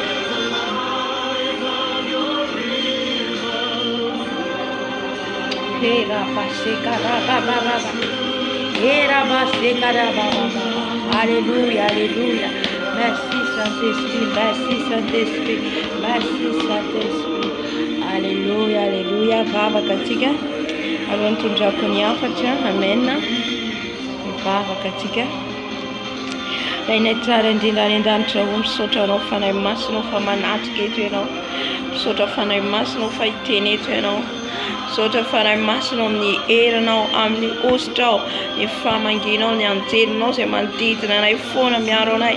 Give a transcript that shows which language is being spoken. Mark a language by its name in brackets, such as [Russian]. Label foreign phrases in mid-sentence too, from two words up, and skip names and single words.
[French] Alléluia, alléluia. Merci Saint-Esprit, merci Saint-Esprit, merci Saint-Esprit. Alléluia, alléluia. Vava katika. [Malagasy] Alohan'ny tondrako ny afatra, amen. Vava katika. Rainay tsara indrindra any an-danitra ho misaotra anao Fanahy Masina fa manatrika eto ianao. Misaotra Fanahy Masina fa hiteny eto ianao. Misaotra Fanahy Masina amin'ny herinao, amin'ny ositrao, ny famanginao, ny anjelinao izay manodidina anay foana miaro anay.